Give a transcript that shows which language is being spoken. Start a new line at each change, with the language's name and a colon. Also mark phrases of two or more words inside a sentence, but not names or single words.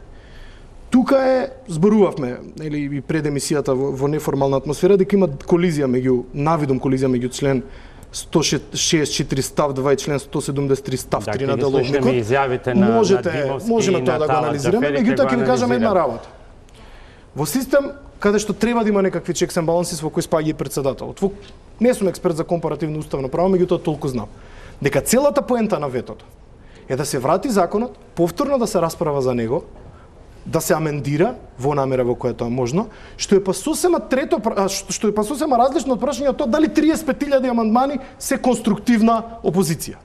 Macedonian: Тука е, зборувавме, или и пред емисијата во неформална атмосфера, дека има колизија навидом колизија меѓу член 164 став 2 и член 173 став 3 на деловникот. Можеме тоа да го анализираме, меѓутоа ќе ви кажам една работа. Во систем каде што треба да има некакви
English: checks and balances
Macedonian: во кој спаѓа и председателот. Не сум експерт за компаративно уставно право, меѓутоа толку знам дека целата поента на ветото е да се врати законот, повторно да се расправа за него, да се амендира во намера во која тоа е можно, што е па сосема различно од прашањето дали 35.000 амандмани се конструктивна опозиција.